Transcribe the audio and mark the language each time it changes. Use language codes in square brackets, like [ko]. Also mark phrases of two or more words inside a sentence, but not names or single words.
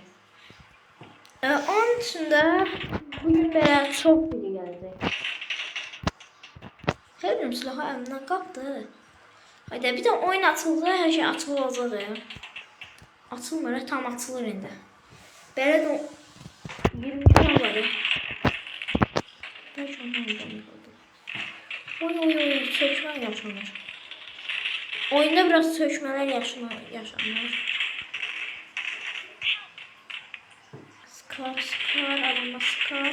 [az] Onun üçün də bugün belə çox video gələcək. Xeyrim silahı əlimdən qapdı. Haydi bir də oyun açıldı, hər şey açılır olacaq. Açılmır, tam açılır indi. Belə də 22 tane var. [tr] Ben şu an oynadım. Oy, sökmeler yaşanır. Oyunda biraz sökmeler yaşanır. Sıkar, adama sıkar.